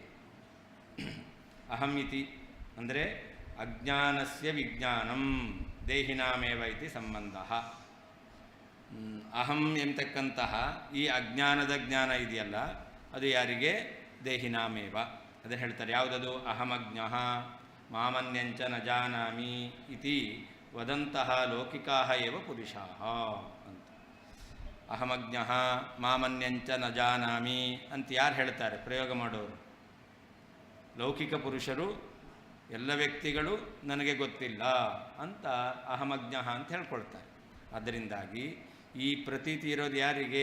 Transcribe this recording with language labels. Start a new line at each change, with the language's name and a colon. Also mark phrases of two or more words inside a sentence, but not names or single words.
Sanskrit: ಅಹಂ ಇತಿ ಅಂದರೆ ಅಜ್ಞಾನಸ್ಯ ವಿಜ್ಞಾನಂ ದೇಹಿನಾಮೇವ ಇತಿ ಸಂಬಂಧ.
Kannada: ಅಹಂ ಎಂಬತಕ್ಕಂತಹ ಈ ಅಜ್ಞಾನದ ಜ್ಞಾನ ಇದೆಯಲ್ಲ, ಅದು ಯಾರಿಗೆ?
Sanskrit: ದೇಹಿನಾಮೇವ.
Kannada: ಅದನ್ನು ಹೇಳ್ತಾರೆ. ಯಾವುದದು?
Sanskrit: ಅಹಮಜ್ಞಃ ಮಾಮನ್ಯಂಚ ನ ಜಾನಾಮಿ ಇತಿ ವದಂತಹ ಲೌಕಿಕಾಃ ಏವ ಪುರುಷಾಃ ಅಂತ. ಅಹಮಜ್ಞಃ ಮಾಮನ್ಯಂಚ ನ ಜಾನಾಮಿ
Kannada: ಅಂತ ಯಾರು ಹೇಳ್ತಾರೆ? ಪ್ರಯೋಗ ಮಾಡೋರು. ಲೌಕಿಕ ಪುರುಷರು, ಎಲ್ಲ ವ್ಯಕ್ತಿಗಳು ನನಗೆ ಗೊತ್ತಿಲ್ಲ ಅಂತ ಅಹಮಜ್ಞಃ ಅಂತ ಹೇಳ್ಕೊಳ್ತಾರೆ. ಅದರಿಂದಾಗಿ ಈ ಪ್ರತೀತಿ ಇರೋದು ಯಾರಿಗೆ?